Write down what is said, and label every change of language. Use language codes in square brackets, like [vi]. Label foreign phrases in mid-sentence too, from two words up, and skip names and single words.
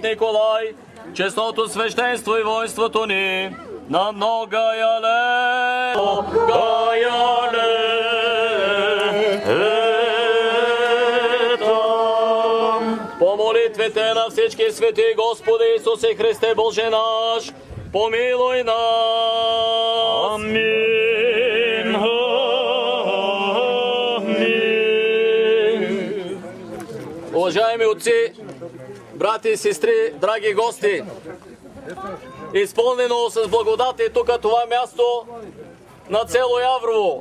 [bg] Николай, честното свещенство и воинството ни на [cu] многая лета. [bg] По молитвите на всички свети, Господи Исусе Христе Боже наш, помилуй нас. Амин. Уважаеми отци, брати и сестри, драги гости, изпълнено с благодати тук това място на село Яврово.